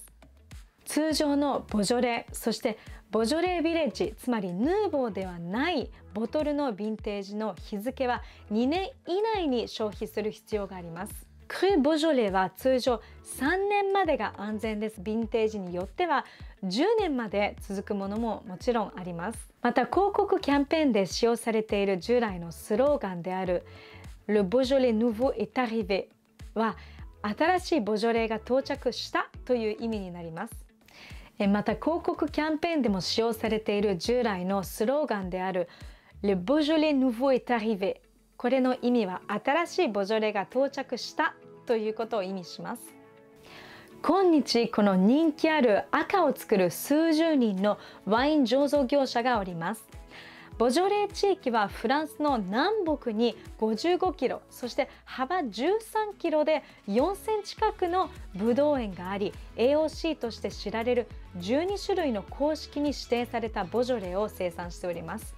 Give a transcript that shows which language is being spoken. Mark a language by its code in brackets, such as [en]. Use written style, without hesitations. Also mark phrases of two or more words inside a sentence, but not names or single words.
[ja] 通常のボジョレ、そしてボジョレ・ビレッジ、つまりヌーボーではないボトルのヴィンテージの日付は2年以内に消費する必要があります。クル・ボジョレは通常3年までが安全です。ヴィンテージによっては10年まで続くものももちろんあります。また広告キャンペーンで使用されている従来のスローガンである [fr] Le Beaujolais nouveau est arrivé [ja] は新しいボジョレが到着したという意味になります。また広告キャンペーンでも使用されている従来のスローガンである [fr] Le Beaujolais nouveau est arrivé、 [ja] これの意味は新しいボジョレが到着したということを意味します。今日この人気ある赤を作る数十人のワイン醸造業者がおります。ボジョレー地域はフランスの南北に55キロ、そして幅13キロで4000近くのブドウ園があり、 AOC として知られる12種類の公式に指定されたボジョレーを生産しております。